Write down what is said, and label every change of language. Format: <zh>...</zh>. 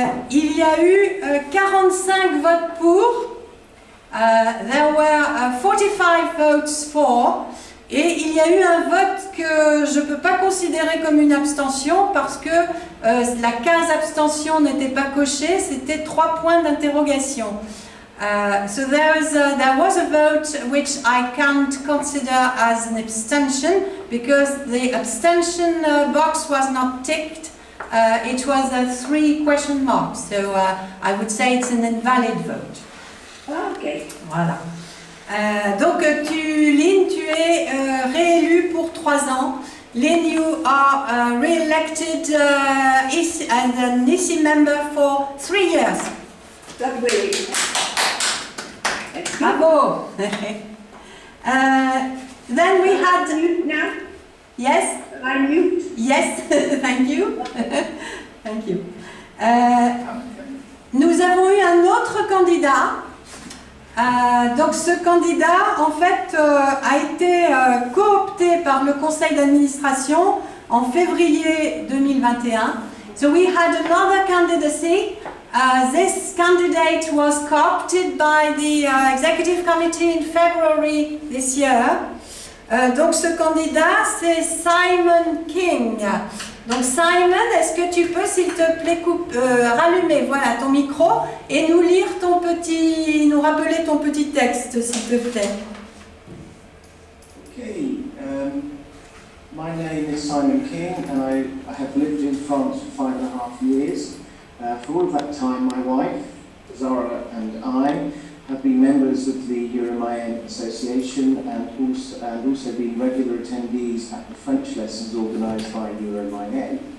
<fr>Il y a eu 45 votes pour.</fr> <en>There were 45 votes for.</en> <fr>Et il y a eu un vote que je ne peux pas considérer comme une abstention parce que la case abstention n'était pas cochée, c'était 3 points d'interrogation.</fr> <en>So there was a vote which I can't consider as an abstention because the abstention box was not ticked. It was 3 question marks, so I would say it's an invalid vote. OK.</en> <fr>Voilà. Donc Lynn, tu es réélue pour 3 ans.</fr> <en>Lynn, you are re-elected as an EC member for 3 years. Lovely. Bravo. Then we had... Mute now? Yes? I mute? Yes, thank you. Thank you.</en> <fr>Nous avons eu un autre candidat. Donc ce candidat en fait a été coopté par le conseil d'administration en février 2021.</fr> <en>So we had another candidacy. This candidate was co-opted by the executive committee in February this year.</en> <fr>Donc ce candidat c'est Simon King. Donc Simon, est-ce que tu peux s'il te plaît rallumer voilà, ton micro et nous lire nous rappeler ton petit texte s'il te plaît.</fr> <en>Okay, my name is Simon King and I have lived in France France for 5.5 years. For all of that time, my wife, Zora, and I have been members of the Euromayen Association and also been regular attendees at the French lessons organised by Euromayen.</en>